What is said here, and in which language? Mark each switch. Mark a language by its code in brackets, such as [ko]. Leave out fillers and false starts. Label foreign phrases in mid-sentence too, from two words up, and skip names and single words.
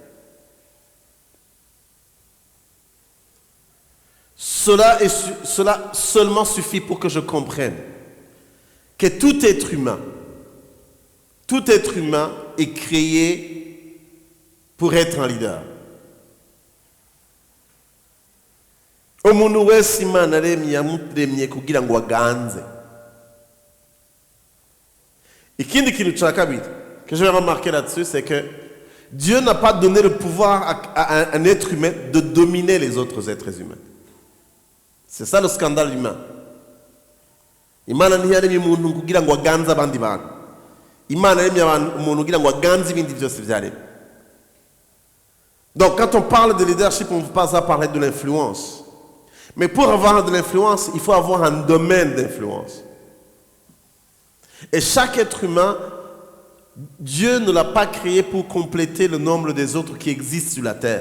[fr] Cela seulement suffit pour que je comprenne que tout être humain est créé pour être un leader. [rw] Omuntu wese Imana yaremye kugira ngo aganze. Ikindi kintu cya kabiri [fr] que je vais remarquer là-dessus, c'est que Dieu n'a pas donné le pouvoir à un être humain de dominer les autres êtres humains. C'est ça le scandale humain. [rw] Imana ntiyaremye umuntu kugira ngo aganze abandi bantu. Imana yaremye umuntu kugira ngo aganze ibindi byose byaremye. [fr] Donc quand on parle de leadership, on ne veut pas parler de l'influence. Mais pour avoir de l'influence, il faut avoir un domaine d'influence. Et chaque être humain, Dieu ne l'a pas créé pour compléter le nombre des autres qui existent sur la terre.